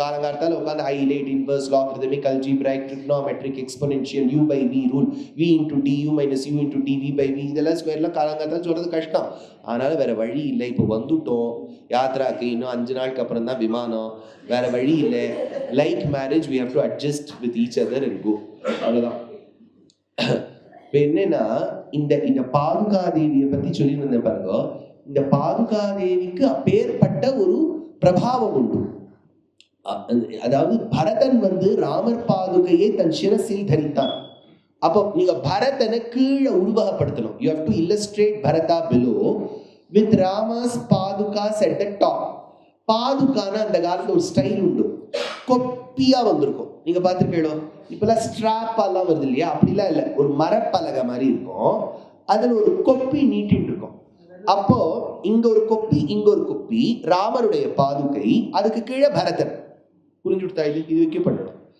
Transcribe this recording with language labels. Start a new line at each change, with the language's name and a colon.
Tamil: காலங்காலத்தால உட்காந்து highlight, inverse, logarithmic, algebraic, trigonometric, exponential, u by v rule,
English: v into du minus u into dv by v,
Tamil: இதெல்லாம் ஸ்கொயர்லாம் காலங்காலத்தால சொல்றது கஷ்டம். அதனால வேற வழி இல்லை. இப்போ வந்துட்டோம் யாத்ராக்கு, இன்னும் 5 நாளுக்கு அப்புறம் தான் விமானம், வேற வழி இல்லை.
English: Like marriage we have to adjust with each other and go.
Tamil: அவ்வளவுதான். இப்போ என்னன்னா இந்த பாதுகாதேவியை பத்தி சொல்லியிருந்தேன் பாருங்க. இந்த பாதுகாதேவிக்கு அப்பேற்பட்ட ஒரு பிரபாவம் உண்டு. அதாவது பரதன் வந்து ராமர் பாதுகையை தன் சிரசில் தரித்தான். அப்போ நீங்க பரதனை கீழே உருவகப்படுத்தணும்.
English: you have to illustrate Bharata below with Rama's padukas at the top.
Tamil: பாதுகான அந்த காலத்துல ஒரு ஸ்டைல் உண்டு, கொப்பியா வந்திருக்கும். நீங்க பார்த்துருக்கீங்களோ, இப்பெல்லாம் ஸ்ட்ராப் எல்லாம் வருது இல்லையா, அப்படிலாம் இல்லை, ஒரு மரப்பலகை மாதிரி இருக்கும், அதுல ஒரு கொப்பி நீட்டின்னு இருக்கும். அப்போ இங்க ஒரு கொப்பி, இங்க ஒரு கொப்பி, ராமருடைய பாதுகை, அதுக்கு கீழே பரதன். புரிஞ்சுட்டா? இது வைக்க பண்ணணும்.